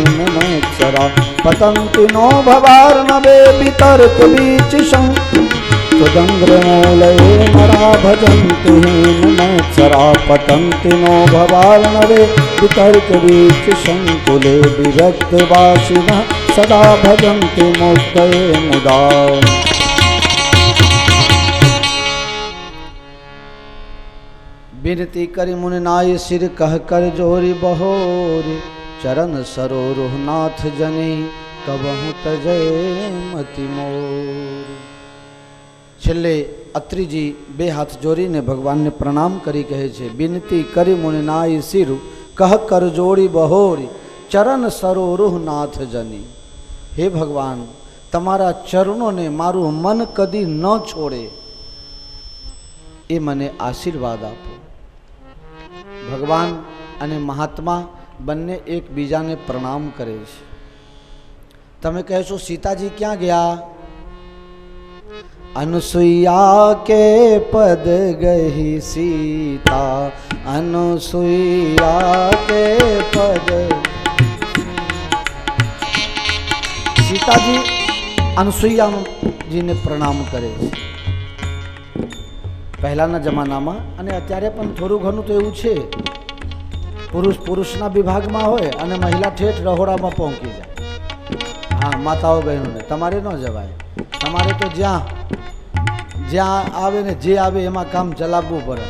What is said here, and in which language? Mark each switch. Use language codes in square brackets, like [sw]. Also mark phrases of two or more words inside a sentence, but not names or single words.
[sa] हेमनेत्सरा पतन्ति नो भवार्णवे वितर्क बीच त्वदङ्घ्रिमूलये नरा भजन्ति हीनमत्सरा पतन्ति नो भवार्णवे वितर्कवीक्षसङ्कुले विरक्तवासिनः सदा भजन्ति मुक्तये मुदा। [awa] विनती करि मुनि नाय सिर कह कर जोरी बहोरी चरण सरोरुह नाथ जनी कबहु तजय मति मोर। [gu] छेल्ले અત્રિજી બે હાથ જોડીને ભગવાનને પ્રણામ કરી કહે છે, [awa] विनती करी मुनि नाय सिर कह कर जोड़ी बहोरी चरण सरोरुह नाथ जनी. [gu] હે ભગવાન, તમારા ચરણોને મારું મન કદી ન છોડે એ મને આશીર્વાદ આપો. ભગવાન અને મહાત્મા બંને એકબીજાને પ્રણામ કરે છે. તમે કહેશો સીતાજી ક્યાં ગયા? [awa] अनुसुईया के पद गही सीता, अनुसुईया के पद. [gu] सीताजी अनुसुईयाजीને પ્રણામ કરે છે. પહેલાના જમાનામાં અને અત્યારે પણ થોડું ઘણું તો એવું છે, પુરુષના વિભાગમાં હોય અને મહિલા ઠેઠ રહોડામાં પહોંચી જાય. હા, માતાઓ બહેનોને તમારે ન જવાય. તમારે તો જ્યાં આવે ને જે આવે એમાં કામ ચલાવવું પડે.